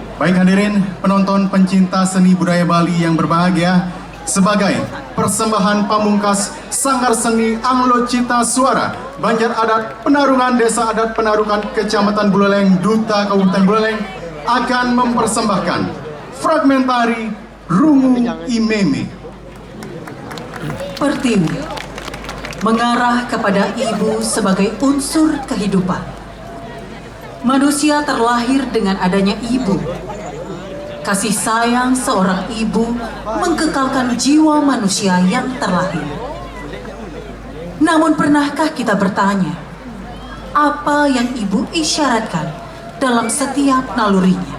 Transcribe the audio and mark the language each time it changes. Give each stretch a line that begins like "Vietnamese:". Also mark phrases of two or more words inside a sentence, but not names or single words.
Indonesian: Baik hadirin penonton pencinta seni budaya Bali yang berbahagia, sebagai persembahan pamungkas Sanggar Seni Anglo Cita Suara Banjar Adat Penarungan Desa Adat Penarukan Kecamatan Buleleng, Duta Kabupaten Buleleng akan mempersembahkan fragmentari Rungu Imeme. Pertiwi mengarah kepada ibu sebagai unsur kehidupan. Manusia terlahir dengan adanya ibu. Kasih sayang seorang ibu mengkekalkan jiwa manusia yang terlahir. Namun pernahkah kita bertanya, apa yang ibu isyaratkan dalam setiap nalurinya?